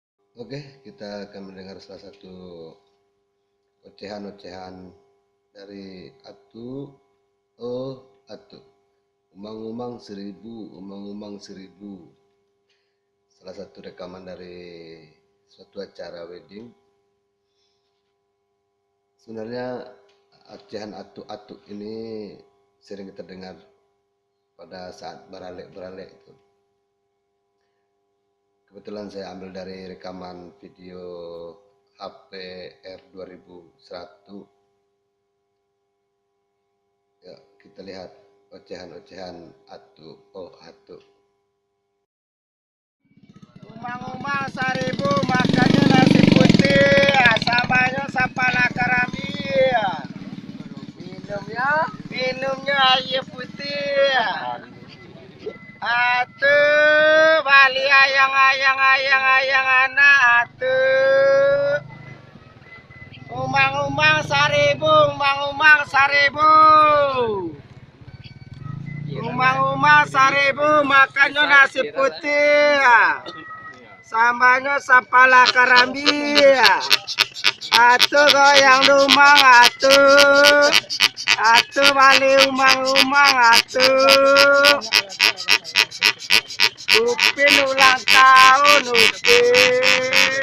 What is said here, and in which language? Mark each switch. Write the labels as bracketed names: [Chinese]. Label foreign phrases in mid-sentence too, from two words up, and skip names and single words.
[Indonesian] Oke, kita akan mendengar salah satu ocehan-ocehan dari Atu. Oh, Atu. [Minangkabau] Umang-umang seribu, umang-umang seribu. [Indonesian] Salah satu rekaman dari suatu acara wedding. Sebenarnya ocehan Atu-Atu ini sering kita dengar pada saat beralek-beralek itu. Kebetulan saya ambil dari rekaman video HP R2100. Ya, kita lihat ocehan-ocehan Atu. Oh, Atu. [Minangkabau] Umang-umang seribu makannya nasi putih, samanya sapala karami. Minumnya air putih. Atu bali ayang anak atu. Umang-umang seribu, umang-umang seribu. Umang-umang seribu makannya nasi putih. Sambanya sapala karambi. Atu goyang rumang atu. Atu bali umang-umang atu. [Indonesian] Upin ulang tahun Upin.